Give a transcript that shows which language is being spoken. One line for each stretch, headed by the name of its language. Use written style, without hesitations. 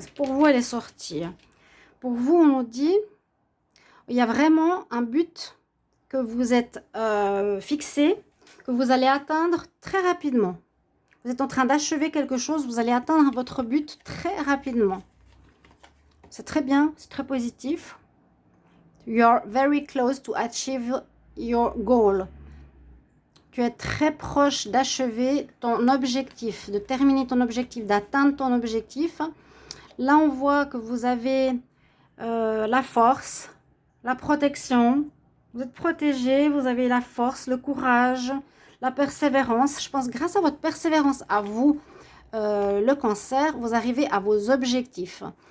French: Pour vous, elle est sortie. Pour vous, on nous dit, il y a vraiment un but que vous êtes fixé, que vous allez atteindre très rapidement. Vous êtes en train d'achever quelque chose, vous allez atteindre votre but très rapidement. C'est très bien, c'est très positif.
English: You're very close to achieve your goal.
French: Tu es très proche d'achever ton objectif, de terminer ton objectif, d'atteindre ton objectif. Là, on voit que vous avez la force, la protection. Vous êtes protégé, vous avez la force, le courage, la persévérance. Je pense que grâce à votre persévérance, à vous, le cancer, vous arrivez à vos objectifs.